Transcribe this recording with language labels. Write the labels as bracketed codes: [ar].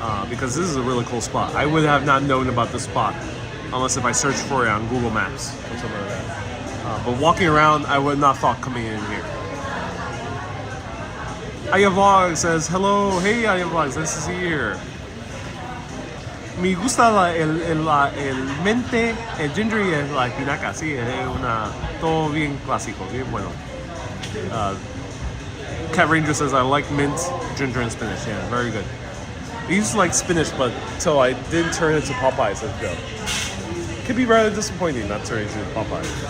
[en] Because this is a really cool spot. I would have not known about this spot unless if I searched for it on Google Maps or something like that. But walking around, I would not thought coming in here. Aya Vlog says, hello, hey Aya Vlog, nice to see you here. [es] Me gusta el mente, el ginger y la espinaca, sí, es todo bien clásico, bien bueno. [en] Cat Ranger says, I like mint, ginger, and spinach. Yeah, very good. I used to like spinach, but until I did turn into Popeyes as well. Could be rather disappointing not turning into Popeyes.